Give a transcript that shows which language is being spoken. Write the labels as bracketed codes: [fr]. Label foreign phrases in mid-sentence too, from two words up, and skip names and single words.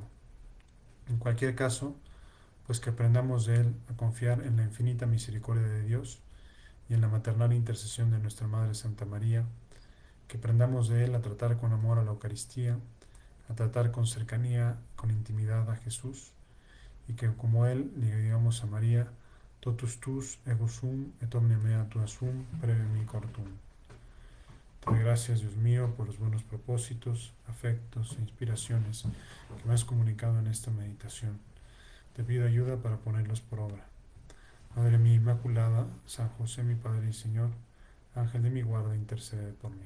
[es] En cualquier caso, pues que aprendamos de él a confiar en la infinita misericordia de Dios y en la maternal intercesión de nuestra Madre Santa María, que aprendamos de él a tratar con amor a la Eucaristía, a tratar con cercanía, con intimidad a Jesús, y que como él le digamos a María: [la] totus tus ego sum et omnia mea tua sum preve mi cortum. [es] Te doy gracias, Dios mío, por los buenos propósitos, afectos e inspiraciones que me has comunicado en esta meditación. te pido ayuda para ponerlos por obra. Madre mía Inmaculada, San José mi Padre y Señor, Ángel de mi guarda, intercede por mí.